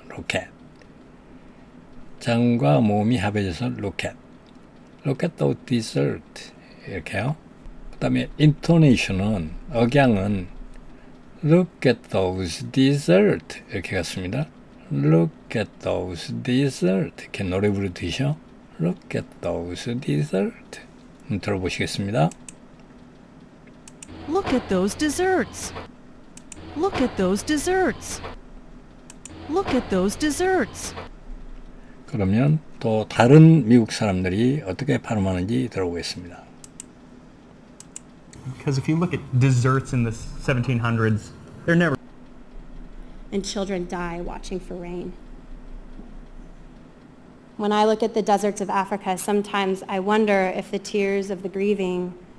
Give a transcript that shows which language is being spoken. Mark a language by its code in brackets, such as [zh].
[ko] look at 자음과 모음이 합해져서 look at those dessert 이렇게요. 그 다음에 intonation은 억양은 look at those dessert 이렇게 갔습니다. [en] Look at those dessert 이렇게 노래 부르듯이요. Look at those dessert 들어보시겠습니다. Look at those desserts. Look at those desserts. Look at those desserts. [ko] 그러면 또 다른 미국 사람들이 어떻게 발음하는지 들어보겠습니다. [en] Because if you look at desserts in the 1700s, they're never. And children die watching for rain. When I look at the deserts of Africa, sometimes I wonder if the tears of the grieving.